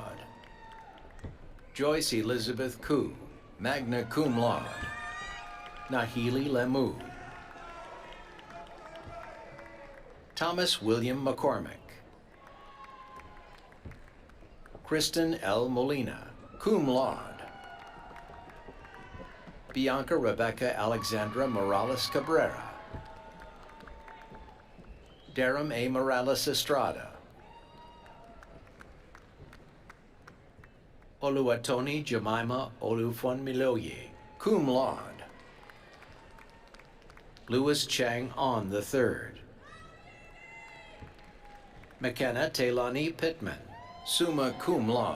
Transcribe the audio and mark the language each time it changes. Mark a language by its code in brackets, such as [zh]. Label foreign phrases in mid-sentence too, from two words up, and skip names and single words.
[en] Joyce Elizabeth Koo, [la] magna cum laude. [en] Nahili Lemu. Thomas William McCormick. Kristen L. Molina, [la] cum laude. [en] Bianca Rebecca Alexandra Morales Cabrera. Darum A. Morales Estrada. Oluwatoni Jemima Olufonmiloye, [la] cum laude. [en] Louis Chang On III. McKenna Taylani Pittman, [la] summa cum laude.